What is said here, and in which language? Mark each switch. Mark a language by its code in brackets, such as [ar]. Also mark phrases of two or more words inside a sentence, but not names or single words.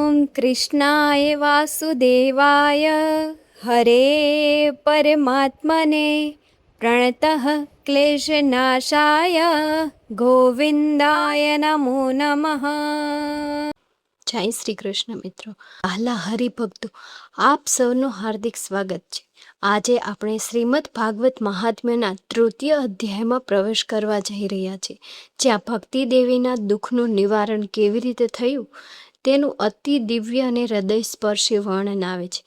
[sa] कृष्णाय वासुदेवाय हरे परमात्मने प्रणतः क्लेशनाशाय गोविंदाय नमो नमः। [gu] જય શ્રી કૃષ્ણ મિત્રો, આહલા હરિભક્તો, આપ સૌનું હાર્દિક સ્વાગત છે. આજે આપણે શ્રીમદ ભાગવત મહાત્મ્યના તૃતીય અધ્યાયમાં પ્રવેશ કરવા જઈ રહ્યા છીએ, જ્યાં ભક્તિ દેવીના દુઃખનું નિવારણ કેવી રીતે થયું તેનું અતિ દિવ્ય અને હૃદયસ્પર્શી વર્ણન આવે છે.